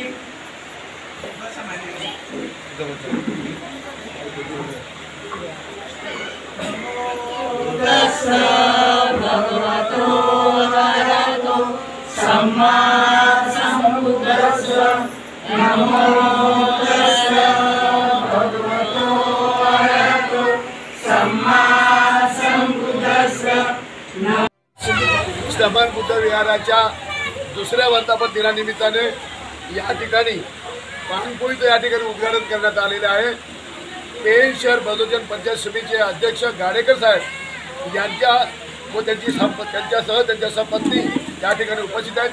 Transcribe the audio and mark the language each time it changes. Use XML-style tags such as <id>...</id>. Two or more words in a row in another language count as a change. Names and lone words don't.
<pi>तस्य भगवतो अरहतो सम्मा सम्बुद्धस्य नमो तस्य भगवतो अरहतो सम्मा</pi> <mr>श्रमण बुद्ध विहाराच्या दुसऱ्या वर्धापन दिनानिमित्ताने या ठिकाणी पानपोईचं या ठिकाणी उद्घाटन करण्यात आलेले आहे। पेन शहर बदोजन पंचायत समितीचे अध्यक्ष गाडेकर साहेब यांच्या व त्यांच्यासह त्यांच्या सहपत्नी या ठिकाणी उपस्थित आहेत।</mr>